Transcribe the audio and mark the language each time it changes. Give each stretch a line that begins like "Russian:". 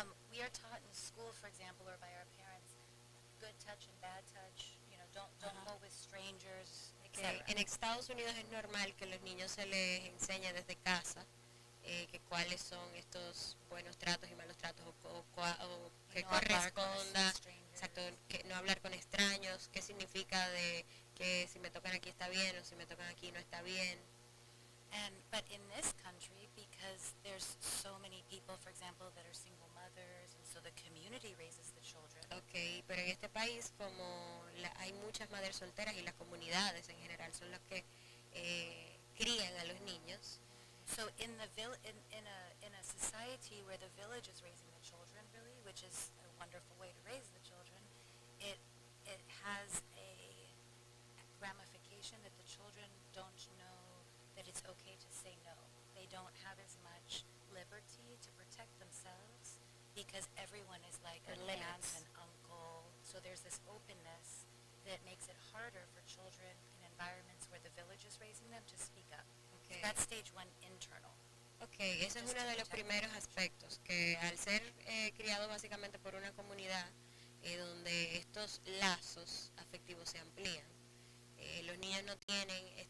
English: We are taught in school, for example, or by our parents, good touch and bad touch. You know, don't go with strangers, etc.
Spanish: En Estados Unidos es normal que a los niños se les enseñe desde casa que cuáles son estos buenos tratos y malos tratos o que No hablar con corresponda,
English: strangers.
Spanish: exacto, que no hablar con extraños, qué significa de que si me tocan aquí está bien o si me tocan aquí no está bien.
English: But in this country, because there's so many people, for example, that are single mothers, and so the community raises the children.
Spanish: Ok, pero en este país como hay muchas madres solteras y las comunidades en general son las que crían a los niños.
English: So in a society where the village is raising the children, really, which is a wonderful way to raise the children, it has a ramification that the children don't know that it's okay to say no. They don't have as much liberty to protect themselves because everyone is like an aunt Limits. and uncle. So there's this openness that makes it harder for children in environments where the village is raising them to speak up. So Okay. that's stage one, internal.
Spanish: Ok, ese es uno de los primeros aspectos, que al ser criado básicamente por una comunidad donde estos lazos afectivos se amplían, los niños no tienen